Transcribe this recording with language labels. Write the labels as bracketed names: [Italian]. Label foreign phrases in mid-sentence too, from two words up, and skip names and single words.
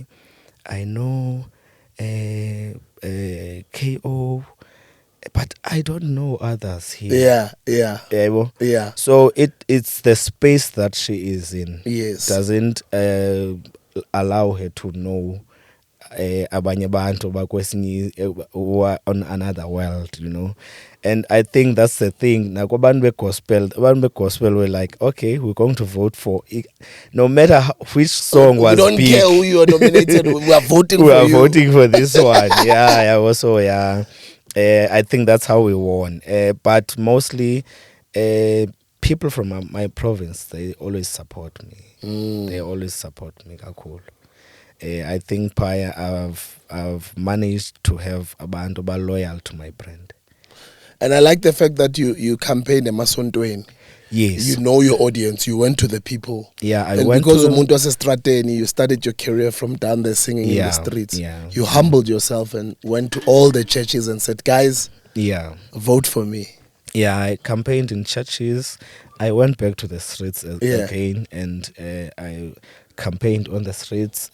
[English] I know KO, but I don't know others here." Yeah. Yeah. Yebo? Yeah. So it's the space that she is in. Yes. Doesn't allow her to know [Zulu] abanye abantu bakwesinye [English] who are on another world. And I think that's the thing. Now, [Zulu] abantu be-gospel [English] were like, okay, we're going to vote for no matter which song was We don't big. care who you are nominated. We are voting We for are you. voting for this one. Yeah. Also, yeah. I think that's how we won. But mostly, people from my province, they always support me. They always support me. Kakhulu. I think I've managed to have [Zulu] abantu ba [English] loyal to my brand. And I like the fact that you campaigned Emasontweni. Yes. You know your audience. You went to the people. Yeah, I and went because to [Zulu] umuntu wasestrateni, [English] you started your career from down there singing in the streets. Yeah. You humbled yourself and went to all the churches and said, guys, vote for me. Yeah, I campaigned in churches. I went back to the streets again, and I campaigned on the streets.